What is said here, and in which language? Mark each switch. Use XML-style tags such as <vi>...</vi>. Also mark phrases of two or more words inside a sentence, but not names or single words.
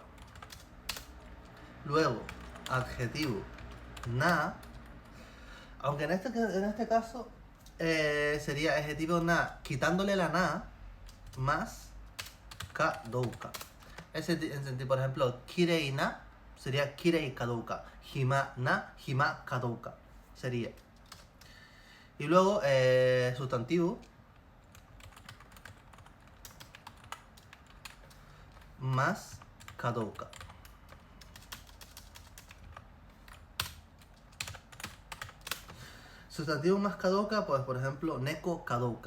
<es>Luego, adjetivo na, aunque en este caso sería adjetivo na quitándole la na más kadouka. Por ejemplo,</es> <ja>きれいな</ja> <es>sería</es> <ja>きれいかどうか, 暇な暇かどうか</ja> <es>sería. Y luego sustantivo más kadouka. Sustantivo más kadouka, pues por ejemplo,</es> <ja>猫かどうか.</ja>